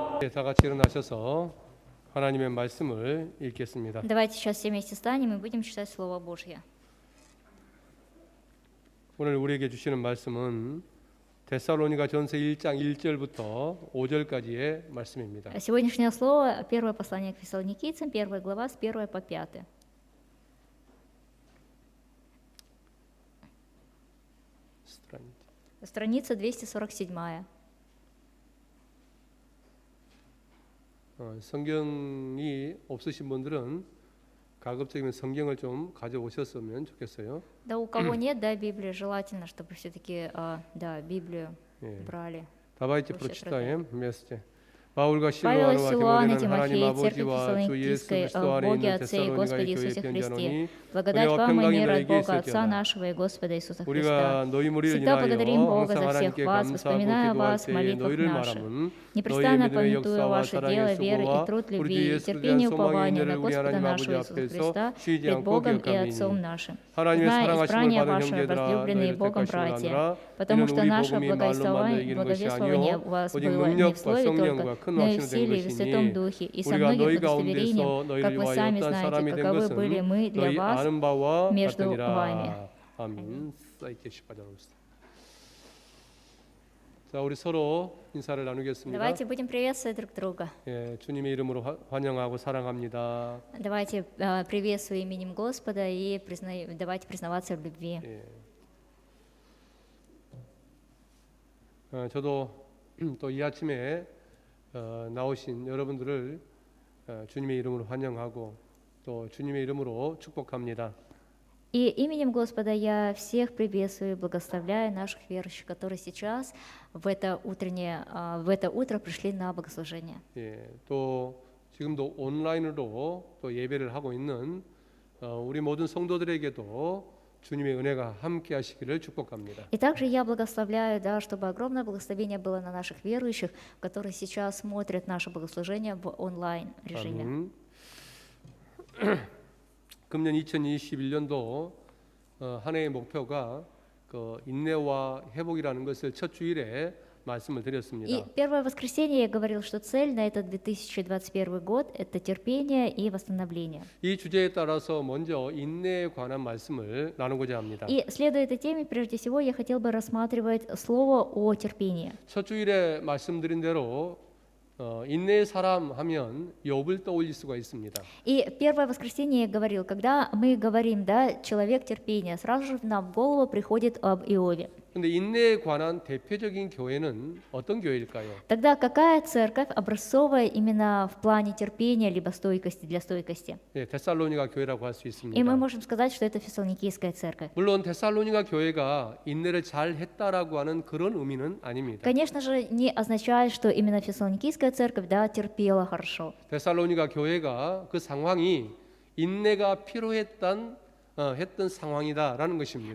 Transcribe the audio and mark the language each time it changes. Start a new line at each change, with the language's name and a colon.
Korean: 다 같이 일어나셔서 하나님의 말씀을 읽겠습니다.
Russian: Давайте сейчас все вместе станем и будем читать Слово Божье.
Korean: 오늘 у리에게 주시는 말씀은 데살로니가전서 1장 1절부터 5절까지의 말씀입니다.
Russian: Сегодняшнее слово, первое послание к Фессалоникийцам, 1 глава, с 1 по 5. Страница 247.
Korean: 성경이 없으신 분들은 가급적이면 성경을 좀 가져오셨으면 좋겠어요.
Russian: Да, у кого нет, да, Библии, желательно, чтобы все-таки, да, Библию брали. Давайте прочитаем вместе.
Korean: 바울과
Russian: Павел и
Korean: 실로아노와
Russian: Силуан и
Korean: 디모데는
Russian: Тимофей,
Korean: 하나님
Russian: церковь
Korean: 아버지와 주 예수
Russian: Фессалоникийской,
Korean: 그리스도 안에
Russian: Боге
Korean: 있는
Russian: Отце и Господе
Korean: 데살로니가의
Russian: Иисусе
Korean: 교회
Russian: Христе,
Korean: 편지하노니
Russian: благодать
Korean: 우리가
Russian: вам и
Korean: 평강이
Russian: мир от
Korean: 너에게
Russian: Бога Отца
Korean: 있을지어다.
Russian: нашего и Господа Иисуса
Korean: 우리가
Russian: Христа.
Korean: 너희 무리를
Russian: Всегда
Korean: 인하여
Russian: благодарим Бога
Korean: 항상
Russian: за всех
Korean: 하나님께
Russian: вас,
Korean: 감사하고
Russian: вспоминая вас
Korean: 기도할 때에
Russian: молитвах
Korean: 너희를
Russian: наших,
Korean: 말함은
Russian: непрестанно
Korean: 너희 믿음의
Russian: помятуя
Korean: 역사와
Russian: ваши
Korean: 사랑의
Russian: дело, веры и
Korean: 수고와
Russian: труд
Korean: 우리 주
Russian: любви,
Korean: 예수를
Russian: терпение и
Korean: 대한 소망의
Russian: упование на
Korean: 은혜를 우리
Russian: Господа
Korean: 하나님
Russian: нашего
Korean: 앞에서
Russian: Христа
Korean: 쉬지
Russian: пред
Korean: 않고
Russian: Богом и Отцом
Korean: 기억함이니
Russian: нашим.
Korean: 하나님의
Russian: Зная
Korean: 사랑하심을
Russian: избрание
Korean: 받은
Russian: ваше,
Korean: 형제들아
Russian: возлюбленные
Korean: 너희를
Russian: Богом
Korean: 택하시고
Russian: братья,
Korean: 하느라
Russian: потому
Korean: 이는
Russian: что
Korean: 우리
Russian: наше
Korean: 복음이 말로만 너에게 이르는 것이
Russian: благовествование
Korean: 아니요
Russian: у вас
Korean: 오직
Russian: было не в
Korean: 능력과
Russian: слове
Korean: 성령과
Russian: только,
Korean: 큰
Russian: но и в
Korean: 확신을 된
Russian: силе и в Святом
Korean: 것이니
Russian: Духе, и со
Korean: 우리가
Russian: многим
Korean: 너희
Russian: удостоверением,
Korean: 가운데서 너희를
Russian: как вы
Korean: 위하여
Russian: сами
Korean: 어떤
Russian: знаете,
Korean: 사람이 된
Russian: каковы были
Korean: 것은
Russian: мы для
Korean: 너희
Russian: вас
Korean: 아는 바와
Russian: между
Korean: 같으니라.
Russian: вами.
Korean: 아멘. 쌓이게 십자가로서. 자, 우리 서로 인사를 나누겠습니다.
Russian: Давайте будем приветствовать друг друга.
Korean: 예, 주님의 이름으로 환영하고 사랑합니다.
Russian: Давайте приветствуем именем Господа и давайте признаваться в любви.
Korean: 예. 저도 또 이 아침에 나오신 여러분들을 주님의 이름으로 환영하고 또 주님의 이름으로 축복합니다.
Russian: И именем Господа я всех приветствую и благословляю наших верующих, которые сейчас в это утро пришли на богослужение.
Korean: 예, 또 지금도 온라인으로 또 예배를 하고 있는 우리 모든 성도들에게도 주님의 은혜가 함께 하시기를 축복합니다.
Russian: И также я благословляю, да, чтобы огромное благословение было на наших верующих, которые сейчас смотрят наше богослужение в онлайн режиме.
Korean: 금년 2021년도 한 해의 목표가 그 인내와 회복이라는 것을 첫 주일에 말씀을 드렸습니다.
Russian: И первое воскресенье я говорил, что цель на этот 2021 год – это терпение и восстановление.
Korean: 이 주제에 따라서 먼저 인내에 관한 말씀을 나누고자 합니다.
Russian: И следуя этой теме, прежде всего, я хотел бы рассматривать слово о терпении.
Korean: 첫 주일에 말씀드린 대로 인내의 사람 하면 욥을 떠올릴 수가 있습니다.
Russian: И первое воскресенье я говорил, когда мы говорим, да, человек терпения, сразу же нам в голову приходит об Иове.
Korean: 근데 인내에 관한 대표적인 교회는 어떤 교회일까요?
Russian: Тогда какая церковь образцовая именно в плане терпения либо стойкости, для стойкости?
Korean: 예, 데살로니가 교회라고 할 수
Russian: И
Korean: 있습니다.
Russian: мы можем сказать, что это Фессалоникийская церковь.
Korean: 물론 데살로니가 교회가 인내를 잘 했다라고 하는 그런 의미는 아닙니다.
Russian: Конечно же, не означает, что именно Фессалоникийская церковь, да, терпела хорошо.
Korean: 데살로니가 교회가 그 상황이 인내가 필요했던 했던 상황이다라는 것입니다.